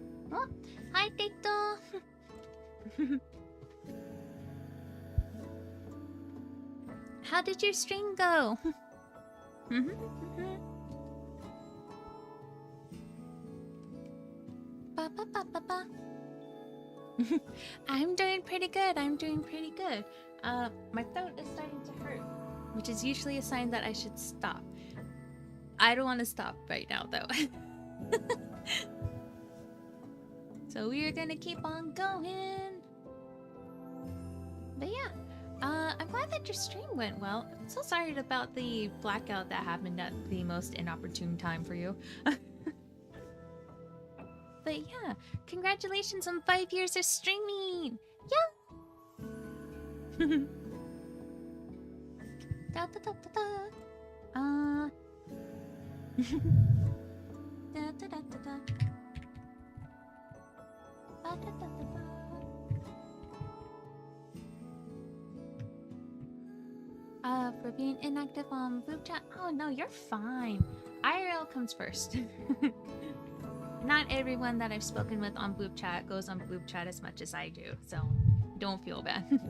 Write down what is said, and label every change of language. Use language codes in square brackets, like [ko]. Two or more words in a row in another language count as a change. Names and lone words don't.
[en] Oh, hi, Tito. How did your stream go? Ba, ba, ba, ba, ba. I'm doing pretty good. I'm doing pretty good. My throat is starting to hurt, which is usually a sign that I should stop. I don't want to stop right now, though. So we're gonna keep on going. But yeah, I'm glad that your stream went well. I'm so sorry about the blackout that happened at the most inopportune time for you. But yeah, congratulations on 5 years of streaming! Yeah! Da da da da da. Da da da da da. Ba da da da da. For being inactive on boob chat. Oh no, you're fine. IRL comes first. Not everyone that I've spoken with on boob chat goes on boob chat as much as I do, so don't feel bad.